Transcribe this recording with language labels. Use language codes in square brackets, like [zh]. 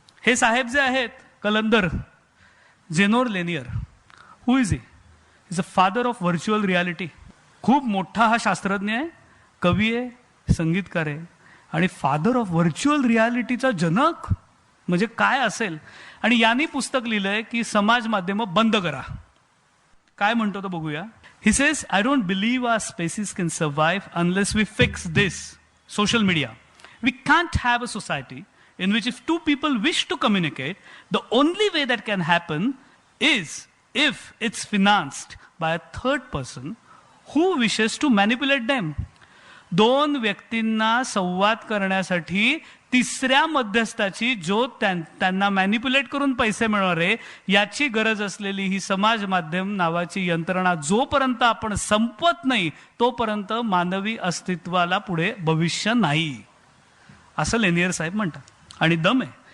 [mr] हे साहेब जे आहेत कलंदर, [en] जेनोर linear, who is is a father of virtual reality. [mr] खूप मोठा हा शास्त्रज्ञ आहे, कवी आहे, संगीतकार आहे आणि [en] father of virtual रियालिटीचा [mr] जनक म्हणजे काय असेल. आणि यांनी पुस्तक लिहिलंय की समाज माध्यम बंद करा. काय म्हणतो तो बघूया. [en] He says, I don't believe our species can survive unless we fix this, social media. We can't have a society in which if two people wish to communicate, the only way that can happen is if it's financed by a third person who wishes to manipulate them. [mr] दोन व्यक्तींना संवाद करण्यासाठी तिसऱ्या मध्यस्थाची, जो त्यांना manipulate करून पैसे मिळणारे, याची गरज असलेली ही समाज माध्यम नावाची यंत्रणा जोपर्यंत आपण संपवत नाही तोपर्यंत मानवी अस्तित्वाला पुढे भविष्य नाही, असं लेनियर साहेब म्हणतात. आणि दम आहे.